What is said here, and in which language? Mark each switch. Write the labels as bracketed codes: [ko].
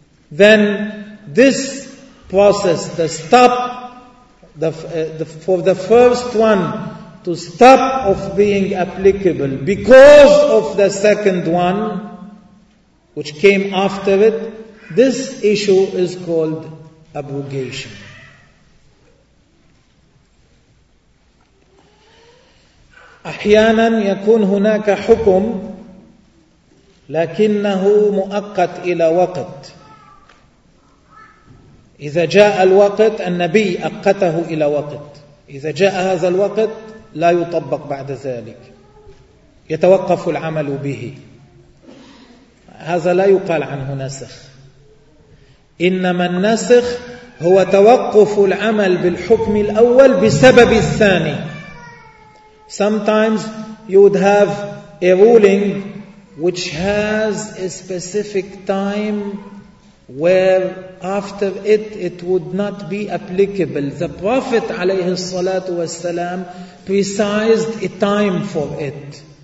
[en] Then this process, the stop, for the first one to stop of being applicable because of the second one, which came after it, this issue is called abrogation. [ar] أحيانا يكون هناك حكم لكنه مؤقت إلى وقت. إذا جاء الوقت النبي أقته إلى وقت، إذا جاء هذا الوقت لا يطبق بعد ذلك، يتوقف العمل به. هذا لا يقال عنه نسخ، إنما النسخ هو توقف العمل بالحكم الأول بسبب الثاني. [en] Sometimes you would have a ruling which has a specific time where after it would not be applicable. The Prophet [ar] عليه الصلاة والسلام [en] precised a time for it.